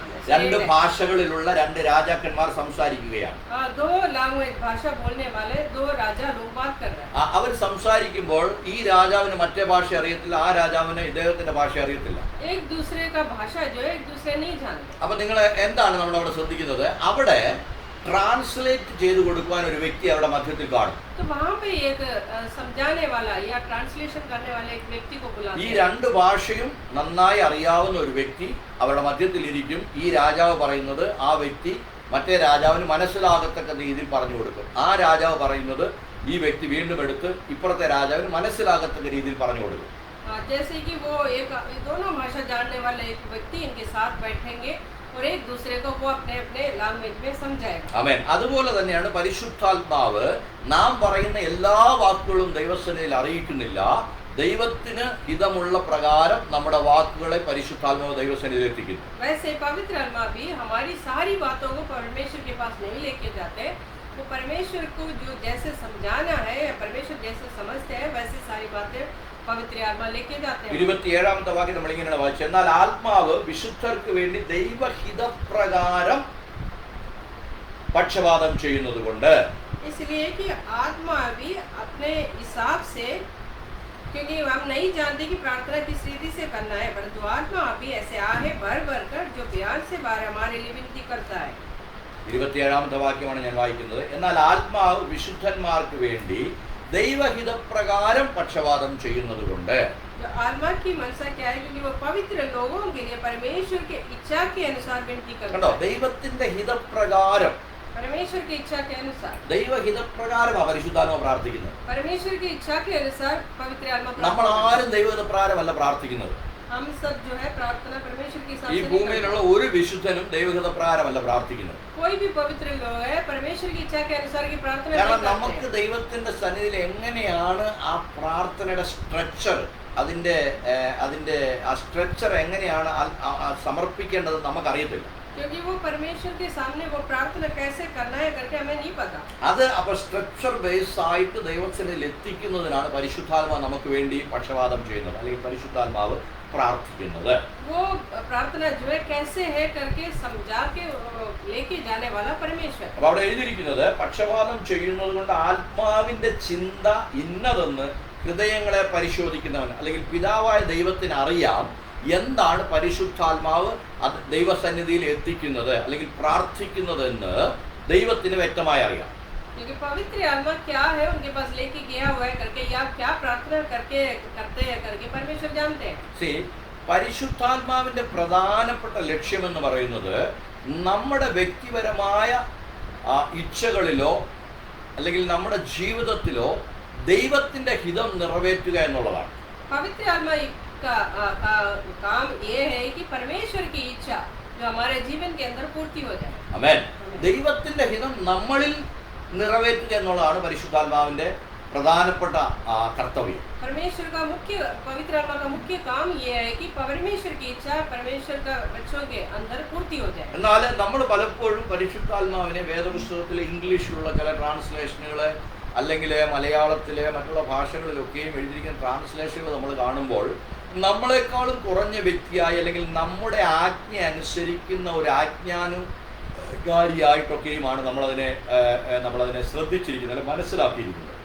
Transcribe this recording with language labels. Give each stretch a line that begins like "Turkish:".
Malayalam: രണ്ട് ഭാഷകളിലുള്ള രണ്ട് രാജാക്കന്മാർ സംസാരിക്കുകയാണ്.
Hindi: दो लैंग्वेज भाषा बोलने वाले दो राजा लोग बात कर रहे हैं।
Malayalam: അവർ സംസാരിക്കുമ്പോൾ ഈ രാജാവിന് മറ്റേ ഭാഷ അറിയത്തില്ല, ആ രാജാവിന് ഇദ്ദേഹത്തിന്റെ ഭാഷ അറിയത്തില്ല.
Hindi: एक दूसरे का भाषा जो है एक दूसरे नहीं जानते।
Malayalam: അപ്പൊ നിങ്ങൾ എന്താണ് നമ്മൾ അവിടെ ശ്രദ്ധിക്കുന്നത്, അവിടെ ട്രാൻസ്ലേറ്റ് ചെയ്ത് കൊടുക്കാൻ ഒരു വ്യക്തി അവിടെ മധ്യത്തിൽ കാണും.
Hindi: तो वहाँ पे एक समझाने वाला या ट्रांसलेशन करने वाले एक व्यक्ति को बुलाते
Malayalam: ഈ
Hindi: हैं।
Malayalam: രണ്ട് ഭാഷയും നന്നായി അറിയാവുന്ന ഒരു വ്യക്തി അവരുടെ മധ്യത്തിൽ ഇരിക്കും. ഈ രാജാവ് പറയുന്നത് ആ വ്യക്തി മറ്റേ രാജാവിന് മനസ്സിലാകത്തക്ക രീതിയിൽ പറഞ്ഞു കൊടുക്കും. ആ രാജാവ് പറയുന്നത് ഈ വ്യക്തി വീണ്ടും എടുത്ത് ഇപ്പുറത്തെ രാജാവിന് മനസ്സിലാകത്തക്ക രീതിയിൽ പറഞ്ഞു കൊടുക്കും.
Hindi: जैसे कि वो एक दोनों भाषा जानने वाले एक व्यक्ति इनके साथ बैठेंगे और एक दूसरे को वो अपने अपने लैंग्वेज में समझाएगा।
Malayalam: ആമേൻ. അതുപോലെ തന്നെയാണ് പരിശുദ്ധാത്മാവ് നാം പറയുന്ന എല്ലാ വാക്കുകളും ദൈവസന്നിധിയിൽ അറിയിക്കുന്നില്ല. ദൈവത്തിന് ഹിതമുള്ള പ്രകാരം നമ്മുടെ വാക്കുകളെ പരിശുദ്ധാത്മാവ് ദൈവസന്നിധിയിൽ എത്തിക്കുന്നു.
Hindi: वैसे पवित्र आत्मा भी हमारी सारी बातों को परमेश्वर के पास नहीं लेके जाते। वो परमेश्वर को जो जैसे समझाना है, परमेश्वर जैसे समझते हैं वैसे सारी बातें पवित्र आत्मा लेके जाते हैं।
Malayalam: 27ാമത്തെ വാക്യം നമ്മൾ ഇങ്ങനെയാണ് വായിച്ചത്, എന്നാൽ ആത്മാവ് വിശുദ്ധർക്ക് വേണ്ടി ദൈവഹിതപ്രകാരം പക്ഷപാതം ചെയ്യുന്നത് കൊണ്ട്.
Hindi: इसलिए कि आत्मा भी अपने हिसाब से, क्योंकि हम नहीं जानते कि प्रार्थना किस रीति से करना है, परंतु आत्मा भी ऐसे आहे भर भर कर जो बयान से बाहर हमारे लिए विनती करता है।
Malayalam: 27ാമത്തെ വാക്യമാണ് ഞാൻ വായിക്കുന്നത്, എന്നാൽ ആത്മാവ് വിശുദ്ധന്മാർക്ക് വേണ്ടി ദൈവഹിതപ്രകാരം പക്ഷപാതം ചെയ്യുന്നത് കൊണ്ട്.
Hindi: जो आत्मा की मनसा क्या है, क्योंकि वो पवित्र लोगों के लिए परमेश्वर के इच्छा के अनुसार विनती करता
Malayalam: കണ്ടോ,
Hindi: है।
Malayalam: ദൈവത്തിന്റെ ഹിതപ്രകാരം,
Hindi: परमेश्वर की इच्छा के अनुसार,
Malayalam: ദൈവഹിതപ്രകാരമാണ് പരിശുദ്ധാത്മാവ് പ്രാർത്ഥിക്കുന്നത്.
Hindi: परमेश्वर की इच्छा के अनुसार पवित्र आत्मा
Malayalam: നമ്മൾ
Hindi: प्रार्थना करता
Malayalam: ആരും ദൈവഹിതപ്രകാരമല്ല പ്രാർത്ഥിക്കുന്നത്.
Hindi: है। हम सब जो है प्रार्थना परमेश्वर के हिसाब
Malayalam: ഈ
Hindi: से नहीं
Malayalam: ഭൂമിയിലുള്ള
Hindi: करते।
Malayalam: ഒരു വിശുദ്ധനും ദൈവഹിതപ്രകാരമല്ല പ്രാർത്ഥിക്കുന്നത്.
Hindi: कोई भी पवित्र लोग है परमेश्वर की इच्छा के अनुसार की प्रार्थना
Malayalam: കാരണം
Hindi: नहीं
Malayalam: നമുക്ക്
Hindi: करते।
Malayalam: ദൈവത്തിന്റെ സന്നിധിയിൽ എങ്ങനെയാണ് ആ പ്രാർത്ഥനയുടെ സ്ട്രക്ചർ, അതിന്റെ ആ സ്ട്രക്ചർ എങ്ങനെയാണ് സമർപ്പിക്കേണ്ടത് നമുക്കറിയത്തില്ല.
Hindi: क्योंकि वो परमेश्वर के सामने वो प्रार्थना कैसे करना है करके हमें नहीं पता।
Malayalam: അത് അപ്പോൾ സ്ട്രക്ചർ ബേസ് ആയിട്ട് ദൈവത്തിൽ എത്തിക്കുന്നതിനാണ് പരിശുദ്ധാത്മാവ് നമുക്ക് വേണ്ടി പക്ഷപാതം ചെയ്യുന്നത്, അല്ലെങ്കിൽ പരിശുദ്ധാത്മാവ് പ്രാർത്ഥിക്കുന്നത്.
Hindi: वो प्रार्थना जो है कैसे है करके समझा के लेके जाने वाला परमेश्वर।
Malayalam: അപ്പൊ അവിടെ എഴുതിയിരിക്കുന്നത് പക്ഷപാതം ചെയ്യുന്നത് കൊണ്ട് ആത്മാവിന്റെ ചിന്ത ഇന്നതെന്ന് ഹൃദയങ്ങളെ പരിശോധിക്കുന്നവൻ, അല്ലെങ്കിൽ പിതാവായ ദൈവത്തിന് അറിയാം എന്താണ് പരിശുദ്ധാത്മാവ് അത് ദൈവസന്നിധിയിൽ എത്തിക്കുന്നത് അല്ലെങ്കിൽ പ്രാർത്ഥിക്കുന്നതെന്ന് ദൈവത്തിന് വ്യക്തമായി അറിയാം.
Hindi: क्योंकि पवित्र आत्मा क्या है उनके पास लेके गया हुआ है करके, या क्या प्रार्थना करके करते हैं करके परमेश्वर जानते हैं।
Malayalam: See, പരിശുദ്ധാത്മാവിന്റെ പ്രധാനപ്പെട്ട ലക്ഷ്യമെന്ന് പറയുന്നത് നമ്മുടെ വ്യക്തിപരമായ ഇച്ഛകളിലോ അല്ലെങ്കിൽ നമ്മുടെ ജീവിതത്തിലോ ദൈവത്തിന്റെ ഹിതം നിറവേറ്റുക എന്നുള്ളതാണ്.
Hindi: पवित्र आत्मा का काम ये है कि परमेश्वर की इच्छा जो हमारे जीवन के अंदर पूर्ति हो जाए।
Malayalam: ആമേൻ. ദൈവത്തിന്റെ ഹിതം നമ്മളിൽ നിറവേറ്റുക എന്നുള്ളതാണ് പരിശുദ്ധാത്മാവിന്റെ പ്രധാനപ്പെട്ട കർത്തവ്യം.
Hindi: परमेश्वर का मुख्य, पवित्र आत्मा का मुख्य काम ये है कि परमेश्वर की इच्छा परमेश्वर का बच्चों के अंदर पूर्ति हो जाए।
Malayalam: എന്നാൽ നമ്മൾ പലപ്പോഴും പരിശുദ്ധാത്മാവിനെ വേദപുസ്തകത്തിലെ ഇംഗ്ലീഷിലുള്ള ചില ട്രാൻസ്ലേഷനുകളെ അല്ലെങ്കിൽ മലയാളത്തിലെ മറ്റുള്ള ഭാഷകളിലൊക്കെയും എഴുതിയിരിക്കുന്ന ട്രാൻസ്ലേഷനുകൾ നമ്മൾ കാണുമ്പോൾ നമ്മളെക്കാളും കുറഞ്ഞ വ്യക്തിയായി അല്ലെങ്കിൽ നമ്മുടെ ആജ്ഞ അനുസരിക്കുന്ന ഒരു ആജ്ഞാനുകാരിയായിട്ടൊക്കെയുമാണ് നമ്മളതിനെ ശ്രദ്ധിച്ചിരിക്കുന്നത്, അല്ലെങ്കിൽ മനസ്സിലാക്കിയിരിക്കുന്നത്.